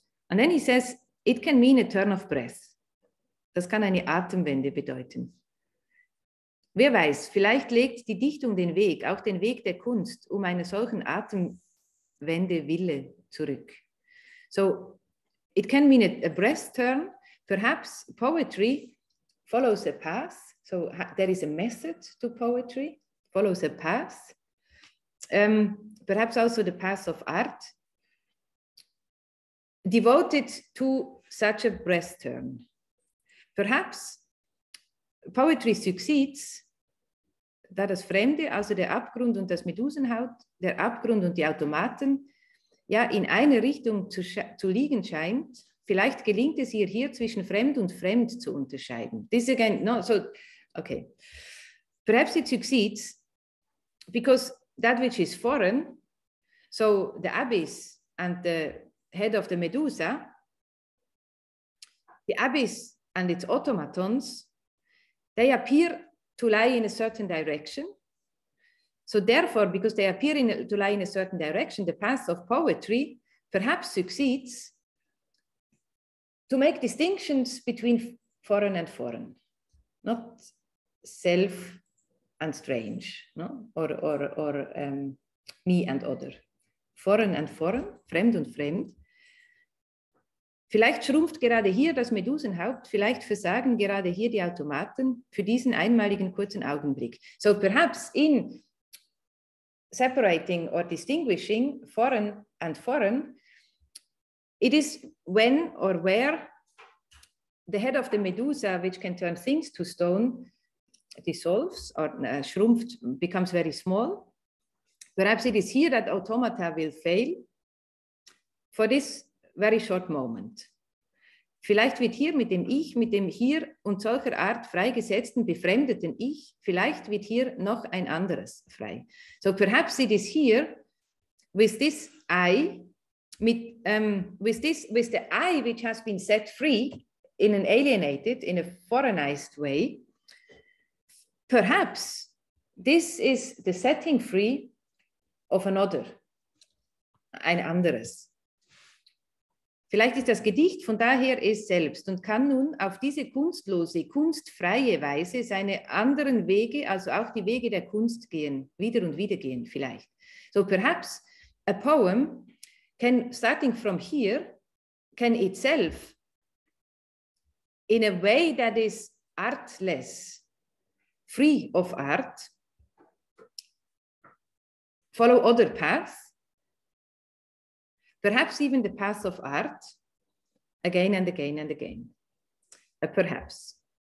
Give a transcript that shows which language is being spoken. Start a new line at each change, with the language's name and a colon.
English: And then he says, it can mean a turn of breath.
German: Das kann eine Atemwende bedeuten. Wer weiß, vielleicht legt die Dichtung den Weg, auch den Weg der Kunst, einer solchen Atemwende Wille zurück.
English: So it can mean a breath turn. Perhaps poetry follows a path. So there is a method to poetry, follows a path. Perhaps also the path of art, devoted to such a breath turn. Perhaps poetry succeeds,
German: da das Fremde, also der Abgrund und das Medusenhaut, der Abgrund und die Automaten, ja, in eine Richtung zu liegen scheint. Vielleicht gelingt es ihr hier zwischen fremd und fremd zu unterscheiden.
English: This again, no, so, okay. Perhaps it succeeds because that which is foreign, so the abyss and the head of the Medusa, the abyss and its automatons, they appear to lie in a certain direction. So therefore, because they appear to lie in a certain direction, the path of poetry perhaps succeeds to make distinctions between foreign and foreign, not self and strange, no? or me and other. Foreign and foreign,
German: fremd und fremd. Vielleicht schrumpft gerade hier das Medusenhaupt, vielleicht versagen gerade hier die Automaten für diesen einmaligen kurzen Augenblick.
English: So perhaps in separating or distinguishing foreign and foreign, it is when or where the head of the Medusa, which can turn things to stone, dissolves or schrumpft, becomes very small. Perhaps it is here that automata will fail for this very short moment.
German: Vielleicht wird hier mit dem Ich, mit dem hier und solcher Art freigesetzten, befremdeten Ich, vielleicht wird hier noch ein anderes frei.
English: So perhaps it is here with this I, with the I which has been set free in an alienated, in a foreignized way. Perhaps this is the setting free of another,
German: ein anderes. Vielleicht ist das Gedicht von daher es selbst und kann nun auf diese kunstlose, kunstfreie Weise seine anderen Wege, also auch die Wege der Kunst gehen, wieder und wieder gehen vielleicht.
English: So perhaps a poem can, starting from here, can itself, in a way that is artless, free of art, follow other paths, perhaps even the path of art, again and again and again, perhaps.